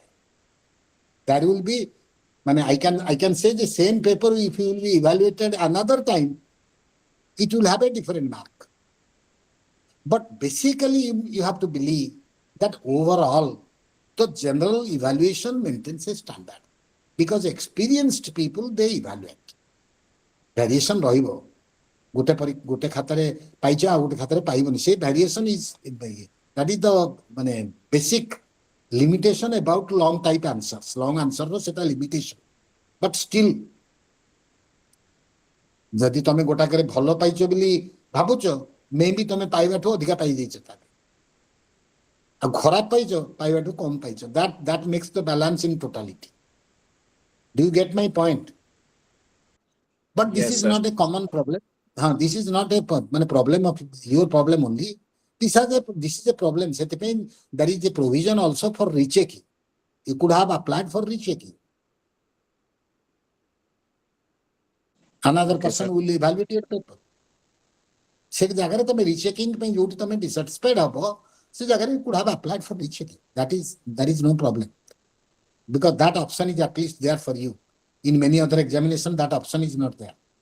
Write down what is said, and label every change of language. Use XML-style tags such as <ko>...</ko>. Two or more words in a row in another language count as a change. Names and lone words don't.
<en>There will be, I can say the same paper, if you will be evaluated another time, it will have a different mark. But basically, you have to believe that overall, So general evaluation maintains a standard because experienced people they evaluate. Variation</en> <or>ରହିବ ଗୋଟେ ଖାତାରେ ପାଇଛ ଆଉ ଗୋଟେ ଖାତାରେ ପାଇବନି ସେ</or> <en>variation is that is the ମାନେ basic limitation about long type answers. Long answer</en> <or>ର ସେଟା limitation.</or> <en>But still</en> <or>ଯଦି ତମେ ଗୋଟାକରେ ଭଲ ପାଇଛ ବୋଲି ଭାବୁଛ ମେ ବି ତମେ ପାଇବାଠୁ ଅଧିକା ପାଇଯାଇଛ ତାହେଲେ ଆଉ ଖରାପ ପାଇଛ ପାଇବାଠୁ କମ ପାଇଛ</or> <en>that makes the balance in totality. Do you get my point? But this Yes, is sir. not a common problem. This is not a problem of your problem only. This is a problem. There is a provision also for rechecking. You could have applied for rechecking. Another Okay, person sir. will evaluate your paper.</en> <or>ସେ ଜାଗାରେ ତମେ ରିଚେକିଂ ପାଇଁ ଯୋଉଠି ତମେ ଡିସାଟିସ୍ଫାଇଡ୍ ହବ ସେ ଜାଗାରେ</or> <en>you could have applied for rechecking. That is no problem. Because that option is at least there for you. In many other examination, that option is not there.</en>